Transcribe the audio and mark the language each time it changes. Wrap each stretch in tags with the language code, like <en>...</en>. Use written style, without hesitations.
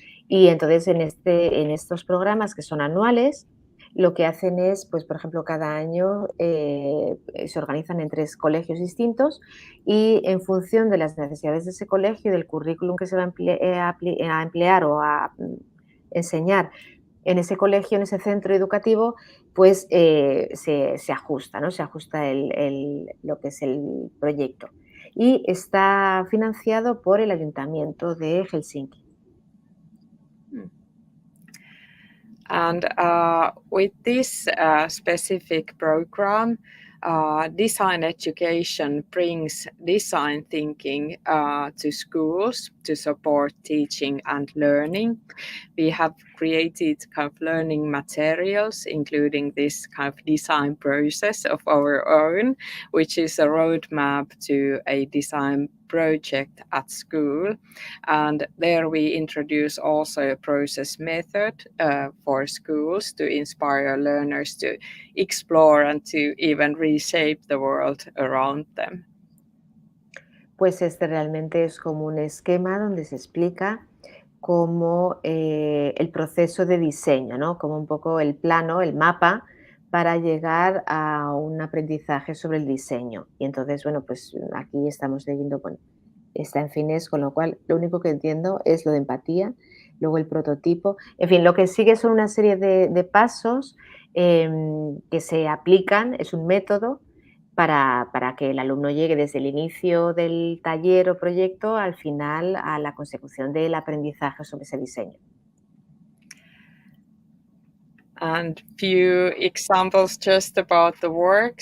<es>Y entonces en estos programas que son anuales, lo que hacen es, pues por ejemplo, cada año se organizan en 3 colegios distintos y en función de las necesidades de ese colegio y del currículum que se va a emplear o a enseñar en ese colegio, en ese centro educativo, pues se ajusta, ¿no? Se ajusta lo que es el proyecto. Y está financiado por el Ayuntamiento de Helsinki.</es> <en>And with this specific program, design education brings design thinking to schools to support teaching and learning. We have created kind of learning materials, including this kind of design process of our own, which is a roadmap to a design project at school. And there we introduce also a process method for schools to inspire learners to explore and to even reshape the world around them.</en> <es>Pues realmente es como un esquema donde se explica cómo el proceso de diseño, ¿no? Como un poco el plano, el mapa para llegar a un aprendizaje sobre el diseño. Y entonces, bueno, pues aquí estamos leyendo, bueno, está en finés, con lo cual lo único que entiendo es lo de empatía, luego el prototipo, en fin, lo que sigue son una serie de pasos que se aplican, es un método para que el alumno llegue desde el inicio del taller o proyecto al final a la consecución del aprendizaje sobre ese diseño.</es> <en>And few examples just about the work.</en>